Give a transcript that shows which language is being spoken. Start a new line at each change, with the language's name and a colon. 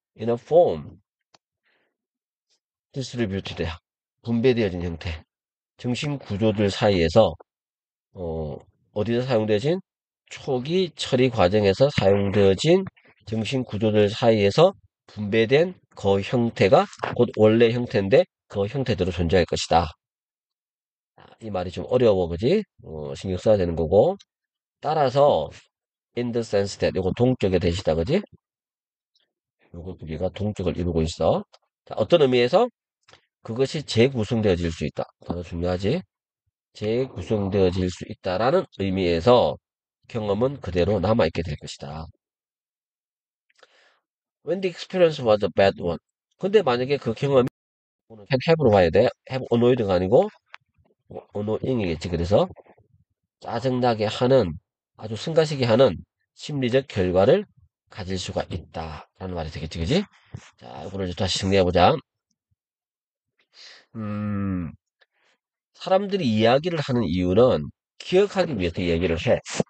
English: In a form distributed,
Korean: 분배되어진 형태. 정신 구조들 사이에서 어, 어디서 사용되어진? 초기 처리 과정에서 사용되어진 정신 구조들 사이에서 분배된 그 형태가 곧 원래 형태인데 그 형태대로 존재할 것이다. 이 말이 좀 어려워, 그지? 신경 써야 되는 거고. 따라서
English: in the sense that,
Korean: 요거 동격의 대시다, 그지? 요거 두 개가 동격을 이루고 있어. 자, 어떤 의미에서 그것이 재구성되어질 수 있다. 더 중요하지? 재구성되어질 수 있다라는 의미에서 경험은 그대로 남아있게 될 것이다.
English: When the experience was a bad one.
Korean: 근데 만약에 그 경험이 have로 봐야 돼. have annoyed가 아니고 annoying이겠지. 그래서 짜증나게 하는, 아주 승가시게 하는 심리적 결과를 가질 수가 있다라는 말이 되겠지, 그지? 자, 이거를 다시 정리해보자. 음, 사람들이 이야기를 하는 이유는 기억하기 위해서 얘기를 해.